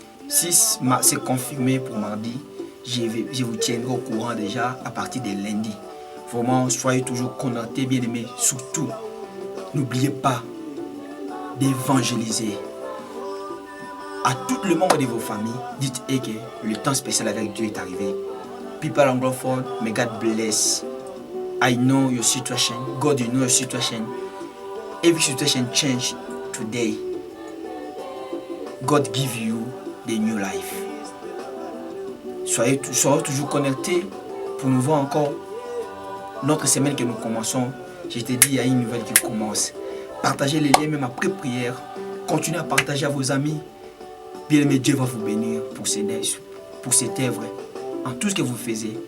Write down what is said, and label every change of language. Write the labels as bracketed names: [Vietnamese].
[French] Si c'est confirmé pour mardi, je vous tiendrai au courant déjà à partir de lundi. Vraiment, soyez toujours connectés, bien-aimés. Surtout, n'oubliez pas d'évangéliser. À tout le membre de vos familles, dites que le temps spécial avec Dieu est arrivé. [English] People anglophone, may God bless. I know your situation. God, you know your situation. Every situation change today. God give you the new life. [French] Soyez toujours connectés pour nous voir encore. Notre semaine que nous commençons, je t'ai dit, il y a une nouvelle qui commence. Partagez les liens même après prière. Continuez à partager à vos amis. Bien-aimé, Dieu va vous bénir pour cette œuvre, en tout ce que vous faites.